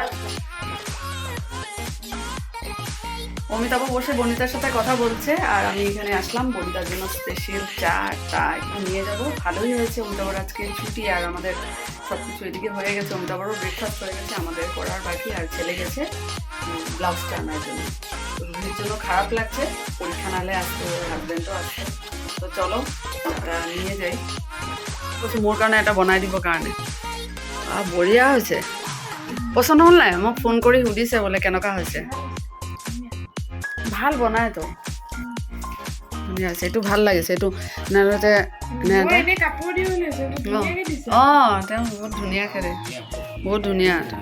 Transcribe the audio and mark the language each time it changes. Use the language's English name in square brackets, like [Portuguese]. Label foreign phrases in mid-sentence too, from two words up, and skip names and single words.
[Bangla] অমিতাভ বসে বনিতার সাথে কথা বলছে, আর আমি এখানে আসলাম বনিতার জন্য স্পেশাল চা একটু নিয়ে যাবো। ভালোই হয়েছে, অমিতাভর আজকে ছুটি, আর আমাদের সবকিছু এদিকে হয়ে গেছে। অমিতাভরও ব্রেকফাস্ট হয়ে গেছে, আমাদের করার বাকি, আর ছেলে গেছে ব্লাউজটা আনার জন্য। রুহির জন্য খারাপ লাগছে, পরীক্ষা নালে আসতো, ওর হাজবেন্ডও আসছে। তো চলো এটা নিয়ে যাই। [Assamese] মোৰ কাৰণে এটা বনাই দিব কাৰণে। বঢ়িয়া হৈছে, পচন্দ হ'ল নাই? মোক ফোন কৰি সুধিছে বোলে কেনেকুৱা হৈছে। ভাল বনাই তো, ধুনীয়া হৈছে, এইটো ভাল লাগিছে। এইটো নালতে তেওঁ বহুত ধুনীয়া খেলে, বহুত ধুনীয়া।